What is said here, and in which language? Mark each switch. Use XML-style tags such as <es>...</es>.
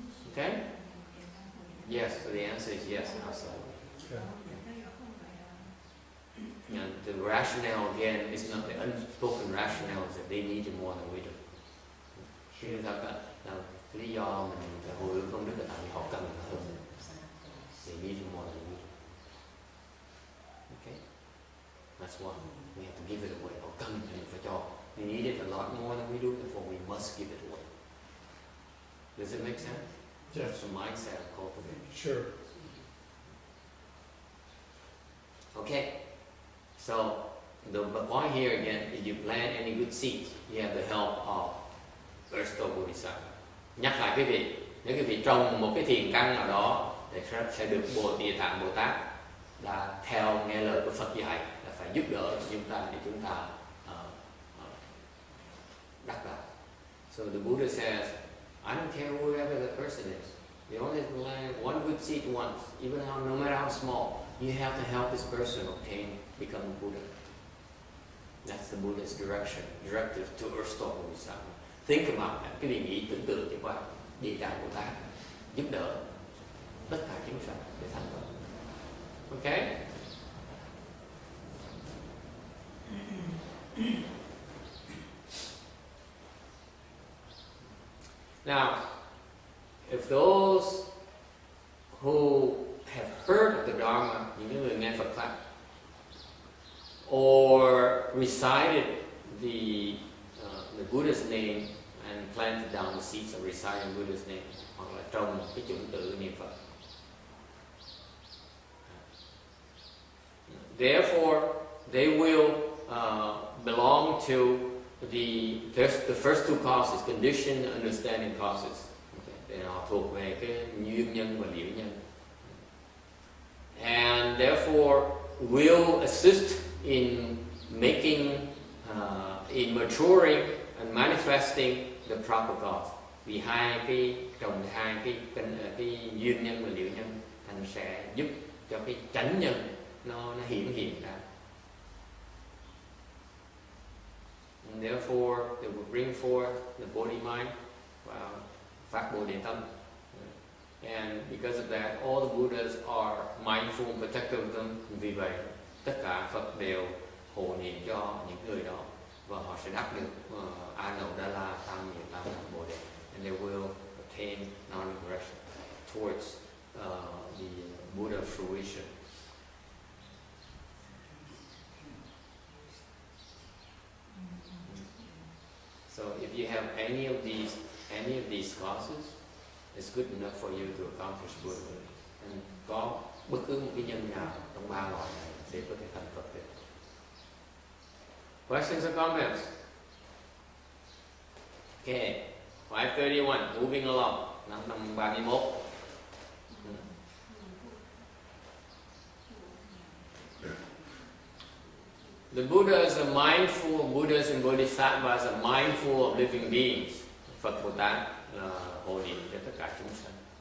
<en>Okay? Yes, so the answer is yes, absolutely. Okay. And the rationale again is not the unspoken rationale is that they need it more than we do.</en> <vi>Chứ thật là lý do mình phải hồi hướng công đức là tại vì họ cần nó hơn.</vi> <en>They need it more than we do. Okay? That's why we have to give it away.</en> <vi>Họ cần thì mình phải cho.</vi> <en>They need it a lot more than we do, therefore we must give it away. Does it make sense? Yes. That's the mindset of cultivation. Sure. Okay. So the point here again is you plant any good seeds, you have the help of Aristo Bodhisattva.</en> <vi>Nhắc lại quý vị, nếu quý vị trồng một cái thiền căn nào đó thì sẽ được Địa Tạng Bồ Tát là theo nghe lời của Phật dạy là phải giúp đỡ chúng ta để chúng ta đắc đạo.</vi> <en>So the Buddha says, I don't care whoever the person is. You only plant one good seed once, even no matter how small. You have to help this person become a Buddha. That's the Buddha's directive to Aristo Bodhisattva. Think about that.</en> <vi>Cái vị nghĩ tưởng tượng cho qua Địa Tạng Bồ Tát giúp đỡ tất cả chúng sanh để thành công.</vi> <en>Okay? Now, if those who have heard of the Dharma,</en> <vi>những người nghe Phật pháp,</vi> <en>or recited the Buddha's name and planted down the seeds of reciting Buddha's name,</en> <vi>hoặc là trồng cái chủng tử niệm Phật.</vi> <en>Therefore, they will belong to the first two causes, condition, understanding causes. Okay.</en> <vi>Họ thuộc về cái duyên nhân và liễu nhân.</vi> <en>and therefore will assist in making, in maturing and manifesting the proper cause.</en> <vi>Vì hai cái duyên nhân và liệu nhân thành sẽ giúp cho cái chánh nhân nó hiển hiện ra.</vi> <en>And therefore, they will bring forth the body mind,</en> <vi>phát bồ đề tâm.</vi> <en>And because of that, all the Buddhas are mindful and protective of them.</en> <vi>Vì vậy, tất cả Phật đều hộ niệm cho những người đó, và họ sẽ đắc được A Nậu Đa La Tam Nhiệt Tam Đẳng Bồ Đề,</vi> <en>and they will attain non-aggression towards the Buddha fruition. So if you have any of these causes, it's good enough for you to accomplish Buddhahood.</en> <vi>And có bất cứ một cái nhân nào trong ba loại này để có thể thành Phật được.</vi> <en>Questions or comments? Okay, 531, moving along.</en> <vi>Năm 31.</vi> <en>The Buddhas are mindful, Buddhas and Bodhisattvas are mindful of living beings.</en> <vi>Phật Bồ Tát là hộ niệm cho tất cả chúng sanh.</vi>